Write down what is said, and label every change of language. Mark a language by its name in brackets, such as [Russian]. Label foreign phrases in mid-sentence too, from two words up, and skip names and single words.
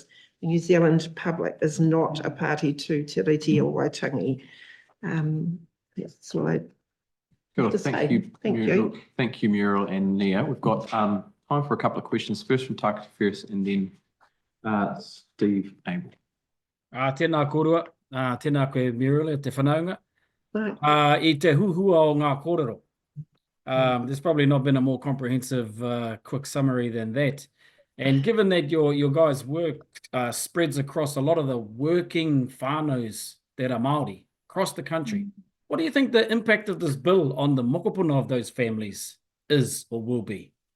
[English] The New Zealand public is not a party to Te Tiriti o Waitangi. That's all I have to say. Thank you, Thank Muriel. you. Thank you, Muriel and Nia. We've got time for a couple of questions. First from Takati first and then Steve Abel. [Māori] Tēnā kōrua. Tēnā koe Mirula, te whanaunga. [English] Right. [Māori] I te huhua o ngā kōrero. [English] There's probably not been a more comprehensive, quick summary than that. And given that your guys' work spreads across a lot of the working whānaus that are Māori across the country, what do you think the impact of this bill on the mokopuna of those families is or will be?